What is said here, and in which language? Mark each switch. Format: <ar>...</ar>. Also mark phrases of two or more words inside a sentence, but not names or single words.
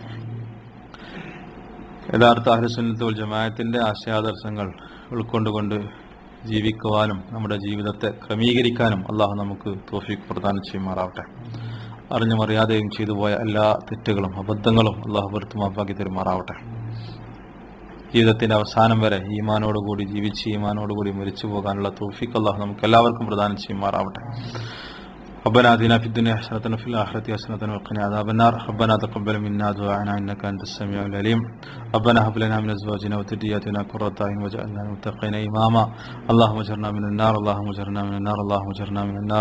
<ml>യഥാർത്ഥ</ml> <ar>أهل السنة والجماعة</ar> <ml>ആശയാദർശങ്ങൾ ഉൾക്കൊണ്ടുകൊണ്ട് ജീവിക്കുവാനും നമ്മുടെ ജീവിതത്തെ ക്രമീകരിക്കാനും അള്ളാഹു നമുക്ക് തൗഫീഖ് പ്രദാനം ചെയ്യുമാറാവട്ടെ. അറിഞ്ഞും അറിയാതെയും ചെയ്തു പോയ എല്ലാ തെറ്റുകളും അബദ്ധങ്ങളും അള്ളാഹു പുറത്തു മാപ്പാക്കി തരുമാറാവട്ടെ. ജീവിതത്തിന്റെ അവസാനം വരെ ഈമാനോടുകൂടി ജീവിച്ച് ഈമാനോടുകൂടി മരിച്ചു പോകാനുള്ള തൗഫീഖ് അല്ലാഹു നമുക്ക് എല്ലാവർക്കും പ്രദാനം ചെയ്യുമാറാവട്ടെ.</ml> <ar>ربنا آتنا في الدنيا حسنة وفي الآخرة حسنة وقنا عذاب النار. ربنا تقبل منا دعاءنا إنك أنت السميع العليم. ربنا هب لنا من أزواجنا وذرياتنا قرة أعين واجعلنا للمتقين إماما. اللهم اجرنا من النار، اللهم اجرنا من النار، اللهم اجرنا من النار.</ar>